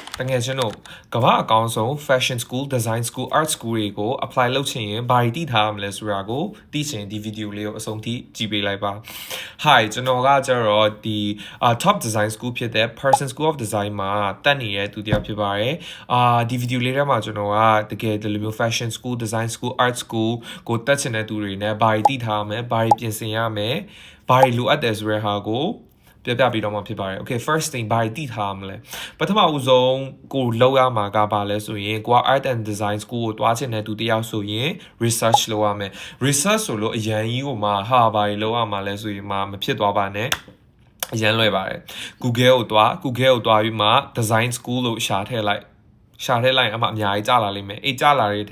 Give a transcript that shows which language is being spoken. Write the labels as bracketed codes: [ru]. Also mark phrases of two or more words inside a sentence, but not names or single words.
[my] တကယ်ချင်းတို့ကမ္ဘာအကောင်းဆုံး [en] fashion school design school art school [my] တွေကို apply လုပ်ချင်ရင်ဘာတွေသိထားရမလဲဆိုတာကိုသိချင်ဒီ video လေးကိုအဆုံးထိကြည့်ပေးလိုက်ပါ Hi ကျွန်တော်ကကျတော့ဒီ [en] top design school [my] ဖြစ်တဲ့ Person School of Design မှာတက်နေတဲ့သူတယောက်ဖြစ်ပါတယ်ဒီ video လေးထဲမှာကျွန်တော်ကတကယ်ဒီလိုမျိုး [en] fashion school design school art school [my] ကိုတက်ချင်တဲ့သူတွေနဲ့ဘာတွေသိထားရမလဲဘာတွေပြင်ဆင်ရမလဲဘာတွေလိုအပ်တယ်ဆိုတဲ့ဟာကိုပြပြပြီးတော့မှဖြစ်ပါတယ် [en] Okay first thing [my] ဘာတွေသိထားမလဲပထမဦးဆုံးကိုလောက်ရမှာကဘာလဲဆိုရင်ကိုက [en] art and design school [my] ကိုတွားချင်တဲ့သူတယောက်ဆိုရင် research လုပ်ရမယ် research ဆိုလို့အရန်ကြီးကိုမှဟာဘာတွေလုပ်ရမှာလဲဆိုရင်မှမဖြစ်သွားပါနဲ့အရန်လွယ်ပါတယ် Google ကိုတွားပြီးမှ [en] design school [my] လို့ရှာထည့်လိုက်အမှအများကြီးကြာလာလိမ့်မယ်အေးကြာလာတဲ့ထဲ